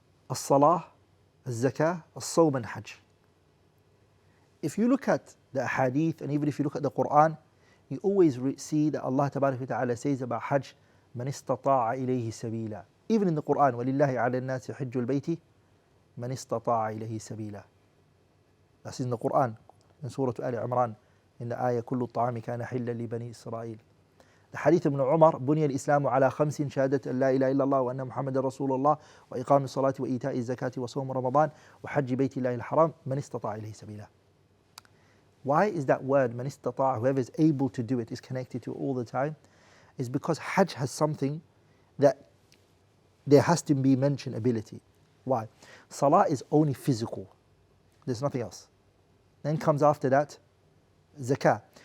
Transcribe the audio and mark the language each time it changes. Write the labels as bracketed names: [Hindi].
[English] As-salah, as-zakah, as-sawm and hajj. If you look at the hadith and even if you look at the Quran, you always see that Allah Tabarak wa Ta'ala says about hajj, [Arabic] مَنِ اسْتَطَاعَ إِلَيْهِ سَبِيلًا. [English] Even in the Quran, [Arabic] وَلِلَّهِ عَلَى النَّاسِ حِجُّ الْبَيْتِ مَنِ اسْتَطَاعَ إِلَيْهِ سَبِيلًا. [English] That's in the Quran, in Surah Al Imran, in the ayah [Arabic] كُلُّ الطَّعَامِ كَانَ حِلًّا لِبَنِي إِسْرَائِيل. [English] The hadith ibn Umar, [Arabic] بُنِيَ الإسلام على 5 شهادة أن لا إله إلا الله وأن محمد رسول الله وإقام الصلاة وإيتاء الزكاة وصوم رمضان وحج بيت الله الحرام من استطاع إليه سبيلا. [English] Why is that word, man istata', whoever is able to do it, is connected to all the time? Is because Hajj has something that there has to be mentioned ability. Why? Salah is only physical. There's nothing else. Then comes after that, zakah.